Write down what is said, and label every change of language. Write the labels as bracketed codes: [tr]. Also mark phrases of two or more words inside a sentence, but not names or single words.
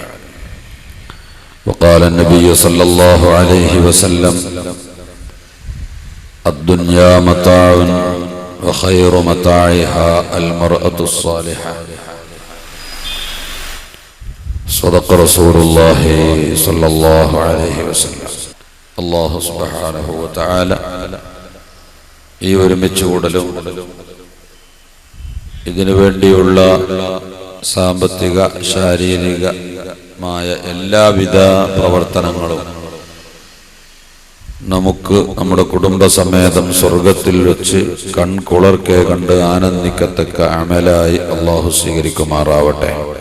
[ar] وقال النبي صلى الله عليه وسلم: الدنيا متاع وخير متاعها المرأة الصالحة. صدق رسول الله صلى الله عليه وسلم. الله سبحانه وتعالى [ml] ഈ ഒരുമിച്ച് കൂടലും ഇതിനു വേണ്ടിയുള്ള സാമ്പത്തിക ശാരീരികമായ എല്ലാവിധ പ്രവർത്തനങ്ങളും നമുക്ക് നമ്മുടെ കുടുംബസമേതം സ്വർഗത്തിൽ വെച്ച് കൺകുളർക്കെ കണ്ട് ആനന്ദിക്കത്തക്ക അമലായി അല്ലാഹു സ്വീകരിക്കുമാറാവട്ടെ.